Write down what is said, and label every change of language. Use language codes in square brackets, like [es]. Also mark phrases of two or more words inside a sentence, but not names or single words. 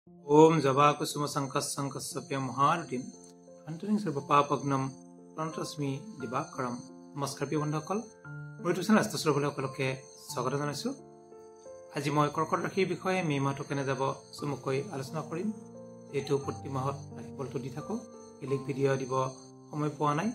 [sa] ओम जवा कुसुम संकस्य महारतिम अंतरिं सर्व पापग्नम প্ৰণতস্মি দিবাকৰম। [as] নমস্কাৰ প্ৰিয় বন্ধুসকল, মই তুচন ৰাষ্ট্ৰসকলকে স্বাগত জনাইছোঁ। আজি মই কৰ্কট ৰাশিৰ বিষয়ে মে মাহটো কেনে যাব চমুকৈ আলোচনা কৰিম। যেহেতু প্ৰতি মাহত ৰাশিফলটো দি থাকোঁ, বেলেগ ভিডিঅ' দিব সময় পোৱা নাই।